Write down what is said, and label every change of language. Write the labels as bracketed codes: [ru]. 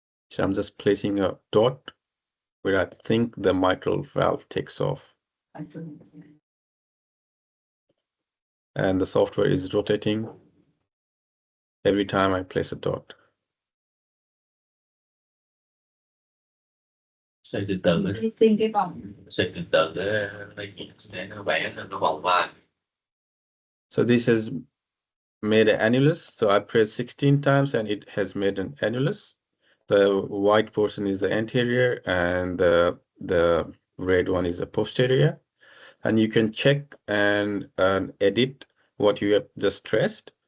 [en] So I'm just placing a dot where I think the mitral valve takes off. And the software is rotating every time I place a dot. [vi] Xoay từ từ xoay từ từ để nó vẽ ra cái vòng vai. [en] So this has made an annulus. So I pressed 16 times and it has made an annulus. The white portion is the anterior, and the red one is the posterior. And you can check and edit what you have just traced.